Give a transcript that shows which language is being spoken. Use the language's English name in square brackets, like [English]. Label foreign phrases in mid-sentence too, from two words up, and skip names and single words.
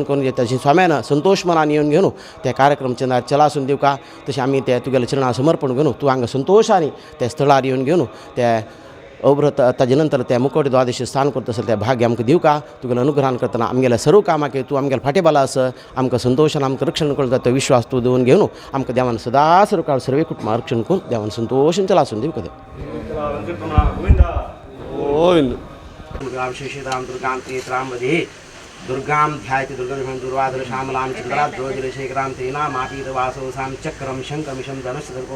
[Konkani] करून घेता तशें स्वाम्यान संतोश मनान येवन घेवन ते कार्यक्रम चंदार चलासून दिवका तशें आमी ते तुगेल्या चरणां समर्पण घेवन तूं हांगा संतोशानी त्या स्थळार येवन घेवन ते अव्रत ताजे नंतर ते मुकोटी द्वादशी स्थान करता आसले ते भाग्य आमकां दिवका तुगेलो अनुग्रहान करतना आमगेल्या सर्व कामाक तूं आमगेल्या फाटेबाला आसा आमकां संतोशान आमकां रक्षण करता तो विश्वास तूं दवरून घेवन आमकां देवान सदा सरकार सर्वे कुटुंबां रक्षण करून देवान संतोषान चलासून दिवका [Sanskrit] दुर्गाम दुर्गाम तेत्रामध्ये दुर्गाम ध्यायति दुर्गं दुर्वादर श्यामलां चंद्राद्रोजलशेखरां तेना मापीत वासवसां चक्रम शङ्खमिशं धनुष्यदर्पो